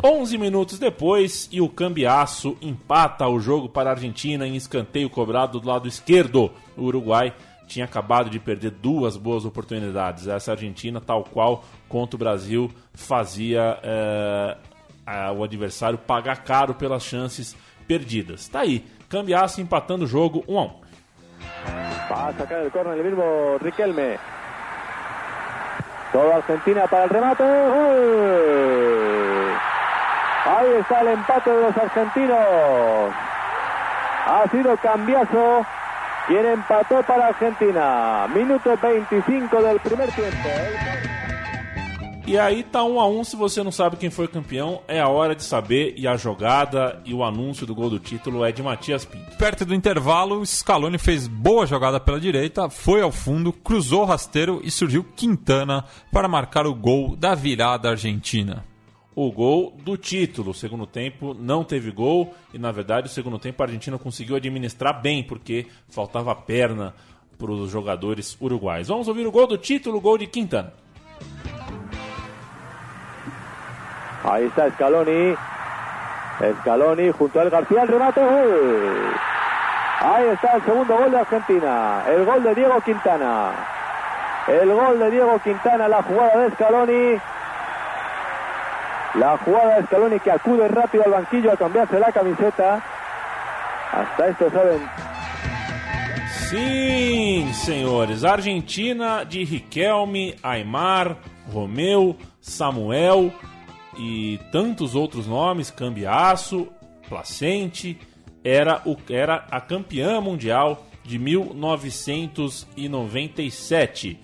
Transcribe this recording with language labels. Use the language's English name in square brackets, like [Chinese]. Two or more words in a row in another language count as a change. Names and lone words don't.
[Portuguese] 11 minutos depois e o Cambiaço empata o jogo para a Argentina em escanteio cobrado do lado esquerdo. O Uruguai tinha acabado de perder 2 boas oportunidades. Essa Argentina, tal qual contra o Brasil, fazia o adversário pagar caro pelas chances perdidas. Tá aí, Cambiaço empatando o jogo 1-1. [Spanish] Va a sacar el córner el mismo Riquelme. Toda Argentina para el remate. ¡Gol! Ahí está el empate de los argentinos. Ha sido Cambiaso quien empató para Argentina. Minuto 25 del primer tiempo. [Portuguese] E aí tá 1-1, se você não sabe quem foi campeão, é a hora de saber, e a jogada e o anúncio do gol do título é de Matias Pinto. Perto do intervalo, Scaloni fez boa jogada pela direita, foi ao fundo, cruzou o rasteiro e surgiu Quintana para marcar o gol da virada argentina. O gol do título. O segundo tempo não teve gol e, na verdade, o segundo tempo a Argentina conseguiu administrar bem, porque faltava perna para os jogadores uruguais. Vamos ouvir o gol do título, o gol de Quintana. [Spanish] Ahí está Scaloni. Scaloni junto al García, el remate. ¡Gol! Ahí está el segundo gol de Argentina. El gol de Diego Quintana. El gol de Diego Quintana, la jugada de Scaloni. La jugada de Scaloni que acude rápido al banquillo a cambiarse la camiseta. Hasta esto saben. [Portuguese] Sim, senhores. Argentina de Riquelme, Aimar, Romeu, Samuel e tantos outros nomes, Cambiaço, Placente, era a campeã mundial de 1997.